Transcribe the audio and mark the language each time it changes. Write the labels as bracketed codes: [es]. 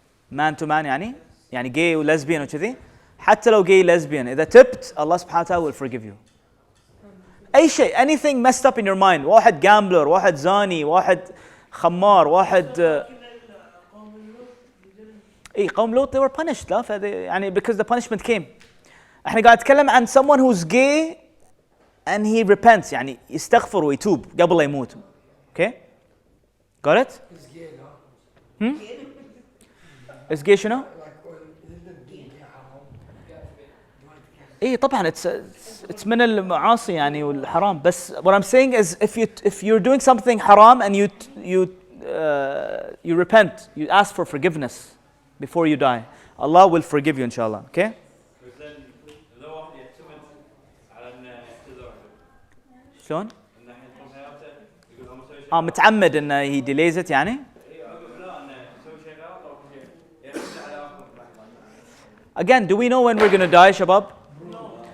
[en] man to man يعني gay و lesbian وكذي, [ar] حتى لو [en] gay lesbian, [ar] إذا تبت, [en] Allah subhanahu wa ta'ala will forgive you. [ar] أي شيء, [en] anything messed up in your mind, واحد gambler, [ar] واحد زاني, واحد خمار, واحد قوم لوط, [en] they were punished, [ar] لا يعني [en] because the punishment came. [ar] احنا قاعد نتكلم عن [en] someone who's gay and he repents, [ar] يعني يستغفر ويتوب قبل لا يموت. [en] Okay? Got it? Is gay [ar] شنو؟ طبعا [en] it's [ar] من المعاصي يعني والحرام. [en] بس what I'm saying is if you're doing something haram and you repent, you ask for forgiveness before you die, Allah will forgive you inshallah. Okay? [ar] شلون؟ متعمد انه [en] he delays it [ar] يعني؟ [en] Again, do we know when we're going to die, Shabab? No.